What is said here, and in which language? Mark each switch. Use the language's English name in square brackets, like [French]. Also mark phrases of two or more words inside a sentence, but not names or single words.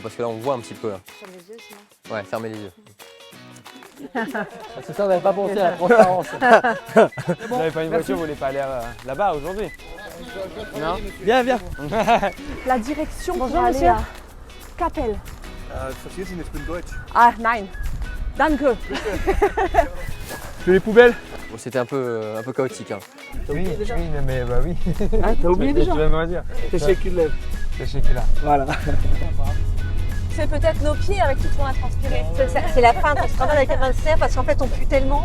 [French] Parce que là, on voit un petit peu. Là. Ferme les yeux, sinon. Ouais, fermez les yeux. C'est ça, on n'avait pas pensé à la transparence. Vous n'avez pas une voiture, vous voulez pas aller là-bas aujourd'hui? Non? Viens. La direction Bonjour, pour aller monsieur. à Capelle. [German] Verstehst du nicht, ich bin deutsch. Ah, nein. Danke. [French] Fais les poubelles. Bon, c'était un peu chaotique. Hein. Oui, mais bah oui. Ah, t'as oublié déjà? Tu vas me dire. [Turkish] Teşekkürler. Teşekkürler. [French] Voilà. C'est peut-être nos pieds avec tout ce qu'on a transpiré. C'est la fin de ce travail avec la master parce qu'en fait on pue tellement.